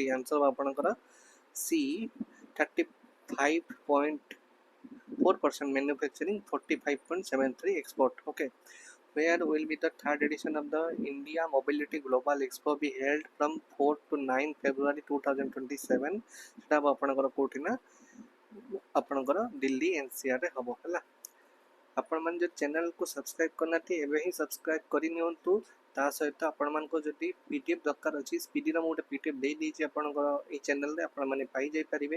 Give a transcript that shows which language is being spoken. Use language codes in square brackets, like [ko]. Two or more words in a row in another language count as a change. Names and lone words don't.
[en] Answer ଆପଣଙ୍କର C 35.4% manufacturing, 45.73 export. Okay, where will be the third edition of the India Mobility Global Expo be held from 4th to 9th February 2027? [or] ସେଟା ଆପଣଙ୍କର କୋଉଠି ନା ଆପଣଙ୍କର ଦିଲ୍ଲୀ NCR ରେ ହବ ହେଲା। ଆପଣମାନେ ଯଦି ଚ୍ୟାନେଲକୁ ସବସ୍କ୍ରାଇବ୍ କରିନାହାନ୍ତି ଏବେ ହିଁ ସବସ୍କ୍ରାଇବ୍ କରିନିଅନ୍ତୁ। ତା ସହିତ ଆପଣମାନଙ୍କୁ ଯଦି PDF ଦରକାର ଅଛି, ସ୍ପିଡ଼ିର ମୁଁ ଗୋଟେ PDF ଦେଇଦେଇଛି ଆପଣଙ୍କର ଏଇ ଚ୍ୟାନେଲରେ, ଆପଣମାନେ ପାଇଯାଇପାରିବେ।